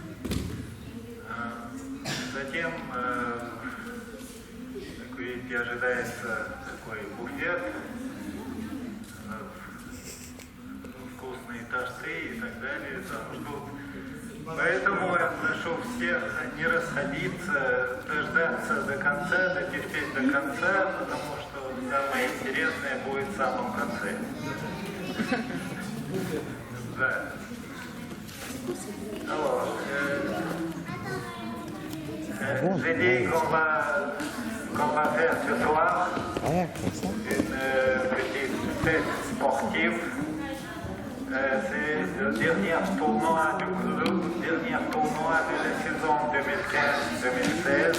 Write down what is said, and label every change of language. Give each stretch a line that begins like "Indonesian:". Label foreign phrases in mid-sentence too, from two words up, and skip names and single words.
Russian: Затем, как видите, ожидается такой буфет, вкусные торты и так далее. Там ждут. Поэтому я прошу всех не расходиться, дождаться до конца, дотерпеть до конца, потому что самое интересное будет в самом конце. Да.
French: Alors, j'ai dit qu'on va faire ce soir une petite fête sportive. C'est le dernier tournoi du club, dernier tournoi de la saison 2015-2016.